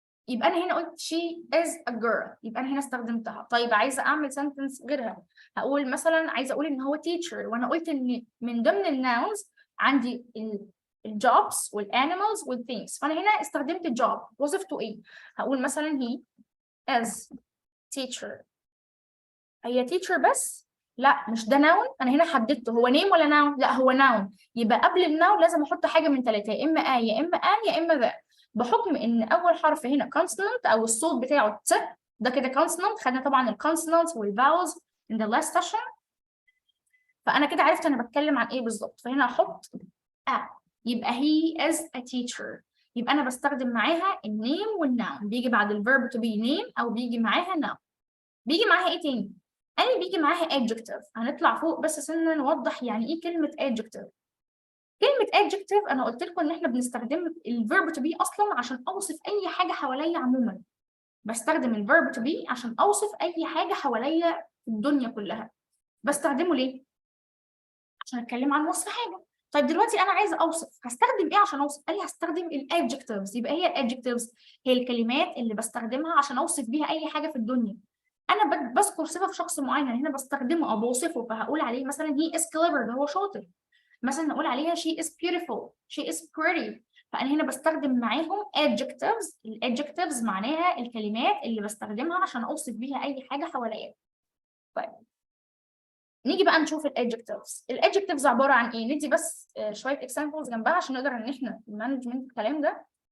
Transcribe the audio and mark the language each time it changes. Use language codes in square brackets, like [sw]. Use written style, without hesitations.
[ar] يبقى انا هنا قلت [en] she is a girl، [ar] يبقى انا هنا استخدمتها. طيب عايزه اعمل sentence غيرها، هقول مثلا عايزه اقول ان هو teacher، وانا قلت ان من ضمن الناونز عندي الجوبس والانيمالز والثينجز، فانا هنا استخدمت الجوب وظيفته ايه. هقول مثلا [en] he is teacher. [ar] هي teacher بس؟ لا مش ده ناون، انا هنا حددته هو نيم ولا ناون؟ لا هو ناون. يبقى قبل الناون لازم احط حاجه من ثلاثه، يا اما يا اما يا اما ذا. بحكم ان اول حرف هنا consonant او الصوت بتاعه ت، ده كده consonant. خدنا طبعا الكونسونانتس والفاولز [en] in the last session، [ar] فانا كده عرفت انا بتكلم عن ايه بالظبط. فهنا احط يبقى [en] he is a teacher. [ar] يبقى انا بستخدم معاها النيم والناون، بيجي بعد الverb to be name او بيجي معاها noun. بيجي معاها ايه تاني؟ قال بيجي معاها adjective. هنطلع فوق بس عشان نوضح يعني ايه كلمة adjective. كلمة adjective انا قلت لكم ان احنا بنستخدم الverb to be اصلا عشان اوصف اي حاجة حواليا عموما. بستخدم الverb to be عشان اوصف اي حاجة حواليا في الدنيا كلها. بستخدمه ليه؟ عشان اتكلم عن وصف حاجة. طيب دلوقتي انا عايزه اوصف، هستخدم ايه عشان اوصف؟ قال لي هستخدم الادجكتيفز. يبقى هي الادجكتيفز هي الكلمات اللي بستخدمها عشان اوصف بيها اي حاجه في الدنيا. انا بذكر صفه في شخص معين هنا بستخدمه او بوصفه، فهقول عليه مثلا [en] he is clever، [ar] ده هو شاطر. مثلا اقول عليها [en] she is beautiful، she is pretty. [ar] فانا هنا بستخدم معاهم adjectives. الادجكتيفز معناها الكلمات اللي بستخدمها عشان اوصف بيها اي حاجه حواليا. طيب نيجي بقى نشوف الادجكتيفز. الادجكتيفز عباره عن ايه؟ ندي بس شويه اكزامبلز جنبها عشان نقدر ان احنا نمانجمنت الكلام ده.